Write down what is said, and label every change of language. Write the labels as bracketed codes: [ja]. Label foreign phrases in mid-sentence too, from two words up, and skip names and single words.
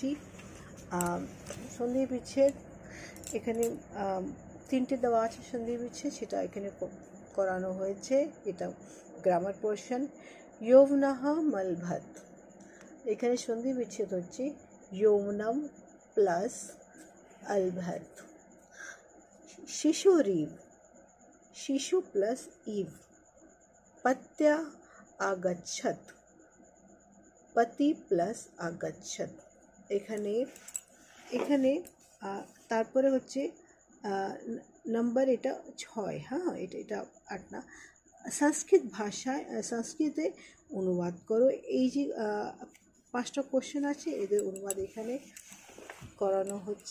[bn] সন্ধি বিচ্ছেদ এখানে 3টে দেওয়া আছে সন্ধি বিচ্ছেদ, সেটা এখানে করানো হয়েছে। এটা [en] grammar portion. [sa] যৌবনঃ মলভত, [bn] এখানে সন্ধি বিচ্ছেদ হচ্ছে [sa] যৌবনম প্লাস अलभत। शिशुरीव, शिशु प्लस ईव। पत्या आगच्छत, पति प्लस आगच्छत। [bn] এখানে এখানে তারপরে হচ্ছে নাম্বার এটা 6। হ্যাঁ, এটা 8 না। সংস্কৃত ভাষায় সংস্কৃতে অনুবাদ করো। এই যে 5টা কোশ্চেন আছে, এদের অনুবাদ এখানে করানো হচ্ছে।